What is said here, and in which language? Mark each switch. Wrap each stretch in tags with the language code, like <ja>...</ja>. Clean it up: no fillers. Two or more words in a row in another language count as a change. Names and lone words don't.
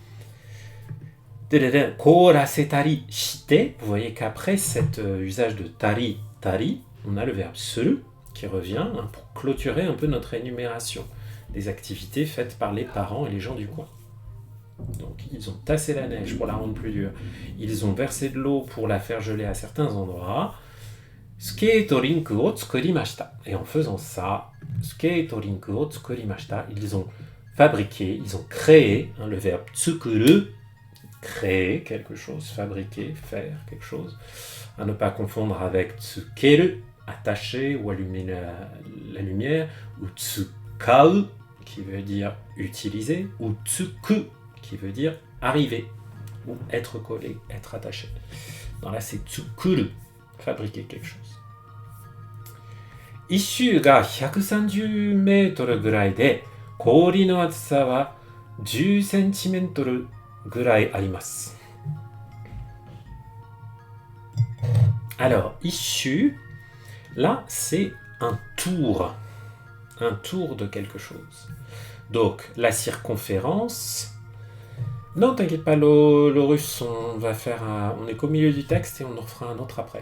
<ja>凍らせたりして,</ja> <fr>vous voyez qu'après cet usage de tari, on a le verbe seru qui revient pour clôturer un peu notre énumération des activités faites par les parents et les gens du coin. Donc ils ont tassé la neige pour la rendre plus dure, ils ont versé de l'eau pour la faire geler à certains endroits.</fr> <ja>スケートリンクを作りました.</ja> <fr>Et en faisant ça,</fr> <ja>スケートリンクを作りました,</ja> <fr>ils ont fabriqué, ils ont créé, le verbe tsukuru, créer quelque chose, fabriquer, faire quelque chose, à ne pas confondre avec tsukeru, attacher ou allumer la lumière, ou tsukau, qui veut dire utiliser, ou tsuku, qui veut dire arriver, ou être collé, être attaché. Non, là c'est tsukuru, fabriquer quelque chose.</fr> <ja>一周が 130 mètres ぐらいで、氷の厚さは10センチメートルぐらいあります。</ja> <fr>Alors, issue, là c'est un tour de quelque chose. Donc, la circonférence. Non, t'inquiète pas, Laurus, on est qu'au milieu du texte et on en refera un autre après.</fr>